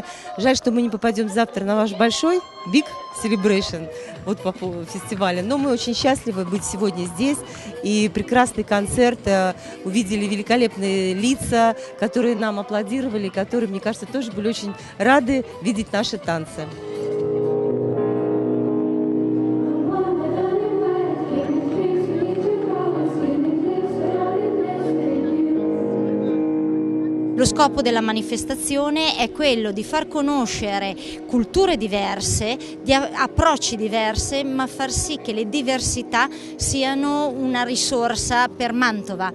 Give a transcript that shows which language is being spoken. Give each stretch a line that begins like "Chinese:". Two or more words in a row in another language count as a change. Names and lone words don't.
Russian: Жаль, что мы не попадем завтра на ваш большой
English: Big Celebration
Russian: вот по фестивалю. Но мы очень счастливы быть сегодня здесь. И прекрасный концерт. Увидели великолепные лица, которые нам аплодировали, которые, мне кажется, тоже были очень рады видеть наши танцы.
Italian: Lo scopo della manifestazione è quello di far conoscere culture diverse, di approcci diversi, ma far sì che le diversità siano una risorsa per Mantova.